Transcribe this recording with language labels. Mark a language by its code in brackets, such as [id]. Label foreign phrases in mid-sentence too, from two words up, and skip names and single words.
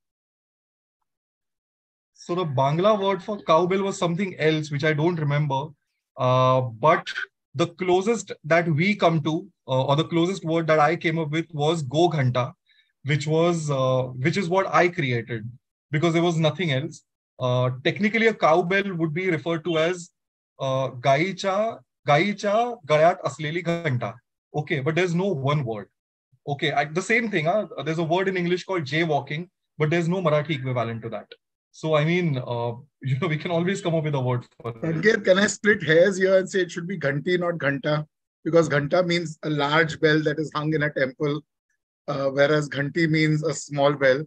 [en] So the Bangla word for cowbell was something else, which I don't remember. But the closest that we come to, or the closest word that I came up with was [bn] গো ঘণ্টা, [en] which is what I created because there was nothing else. Technically, a cowbell would be referred to as [mr] गाईच्या गळ्यात असलेली घंटा. [en] Okay, but there's no one word. Okay, the same thing. There's a word in English called jaywalking, but there's no Marathi equivalent to that. So, I mean, we can always come up with a word for it. Sanket, can I split hairs here and say it should be ghanti, not ghanta? Because ghanta means a large bell that is hung in a temple, whereas ghanti means a small bell.